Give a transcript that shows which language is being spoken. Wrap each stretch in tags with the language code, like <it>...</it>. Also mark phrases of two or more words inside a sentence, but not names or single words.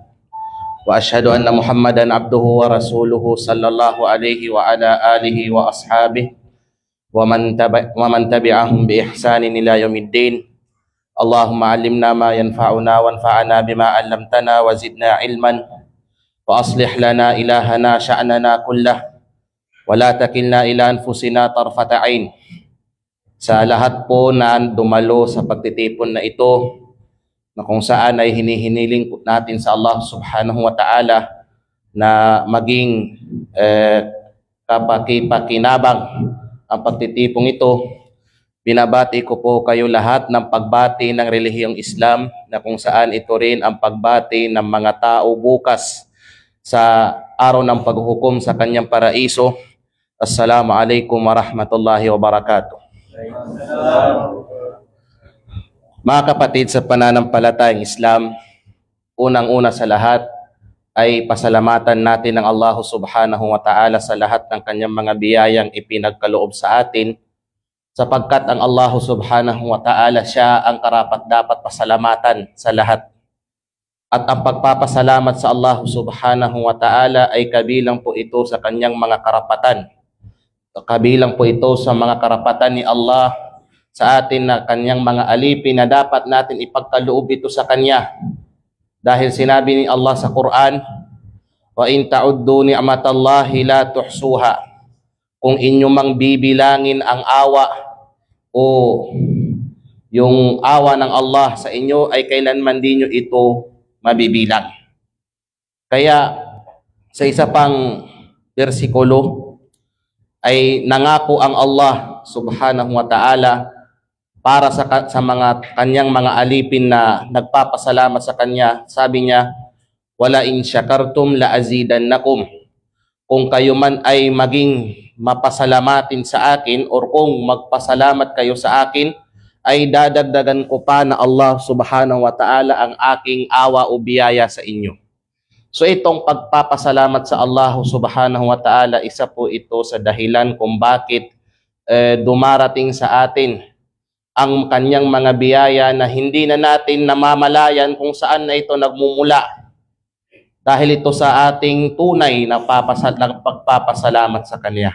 <ar>وأشهد أن محمدا عبده ورسوله صلى الله عليه وعلى آله وأصحابه ومن تبعهم بإحسان إلى يوم الدين. اللهم علمنا ما ينفعنا وانفعنا بما علمتنا وزدنا علما وأصلح لنا إلهنا شأننا كله ولا تكلنا إلى أنفسنا طرفة عين.</ar> <tl>Sa lahat po na dumalo sa pagtitipon na ito, na kung saan ay hinihiniling natin sa Allah</tl> <ar>سبحانه وتعالى</ar> <tl>na maging kapakipakinabang ang pagtitipong ito. Binabati ko po kayo lahat ng pagbati ng relihiyong Islam, na kung saan ito rin ang pagbati ng mga tao bukas sa araw ng paghuhukom sa kanyang paraiso.</tl> <ar>السلام عليكم ورحمة الله وبركاته.</ar> <tl>Mga kapatid sa pananampalatayang Islam, unang-una sa lahat ay pasalamatan natin ng Allah</tl> <ar>سبحانه وتعالى</ar> <tl>sa lahat ng kanyang mga biyayang ipinagkaloob sa atin, sapagkat ang Allah</tl> <ar>سبحانه وتعالى</ar> <tl>siya ang karapat-dapat pasalamatan sa lahat. At ang pagpapasalamat sa Allah</tl> <ar>سبحانه وتعالى</ar> <tl>ay kabilang po ito sa kanyang mga karapatan. Kabilang po ito sa mga karapatan ni Allah sa atin, na kanyang mga alipin na dapat natin ipagkaloob ito sa kanya. Dahil sinabi ni Allah sa Quran,</tl> <ar>وإن تعدوا نعمة الله لا تحصوها.</ar> <tl>Kung inyo mang bibilangin ang awa o yung awa ng Allah sa inyo, ay kailanman din nyo ito mabibilang. Kaya sa isa pang bersikulo ay nangako ang Allah</tl> <ar>سبحانه وتعالى</ar> <tl>para sa mga kanyang mga alipin na nagpapasalamat sa kanya. Sabi niya,</tl> <ar>ولا إن شكرتم لأزيدنكم.</ar> <tl>Kung kayo man ay maging mapasalamatin sa akin, or kung magpasalamat kayo sa akin, ay dadagdagan ko pa na Allah</tl> <ar>سبحانه وتعالى</ar> <tl>ang aking awa o biyaya sa inyo. So itong pagpapasalamat sa Allah</tl> <ar>سبحانه وتعالى,</ar> <tl>isa po ito sa dahilan kung bakit dumarating sa atin ang kanyang mga biyaya na hindi na natin namamalayan kung saan na ito nagmumula. Dahil ito sa ating tunay na pagpapasalamat sa Kanya.</tl>